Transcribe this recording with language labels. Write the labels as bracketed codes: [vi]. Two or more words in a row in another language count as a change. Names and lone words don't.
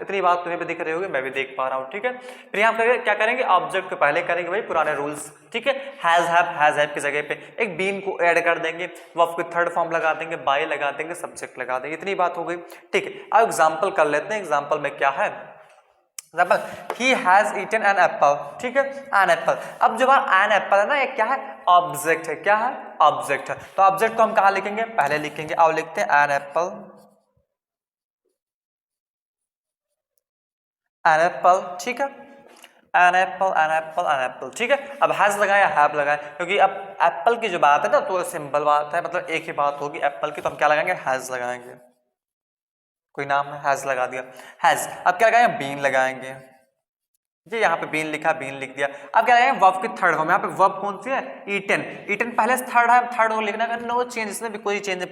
[hi] इतनी बात तुम्हें भी दिख रही होगी, मैं भी देख पा रहा हूँ। ठीक है, फिर यहाँ पे क्या करेंगे, ऑब्जेक्ट को पहले करेंगे वही पुराने रूल्स। ठीक है, [en] has have [hi] की जगह पे एक बीन को ऐड कर देंगे, वर्ब की [en] third form [hi] लगा देंगे, बाय लगा देंगे, सब्जेक्ट लगा देंगे। इतनी बात हो गई। ठीक है, अब एग्जाम्पल कर लेते हैं। एग्जाम्पल में क्या है, [en] he has eaten an apple। [hi] ठीक है, [en] an apple। [hi] अब जो [en] an apple [hi] है ना, ये क्या है, ऑब्जेक्ट है। क्या है, ऑब्जेक्ट है। तो ऑब्जेक्ट को हम कहाँ लिखेंगे, पहले लिखेंगे। आओ लिखते हैं [en] an apple, an apple। [hi] ठीक है, [en] an apple, an apple, an apple। [hi] ठीक है, अब हैज लगाया, हैव लगाया, क्योंकि अब एप्पल की जो बात है ना, तो सिंपल बात है, मतलब एक ही बात होगी एप्पल की, तो हम क्या लगाएंगे, हैज लगाएंगे। कोई नाम है, हैज लगा दिया, हैज। अब क्या लगाएंगे, बीन लगाएंगे। ये यहाँ पे बीन लिखा, बीन लिख दिया। अब क्या लगाएंगे, वर्ब की [en] third form. [hi] यहाँ पे वर्ब कौन सी है, ईटन। ईटन पहले से थर्ड है, थर्ड को लिखना है, [en] no change, [hi] इसमें भी कोई चेंज नहीं।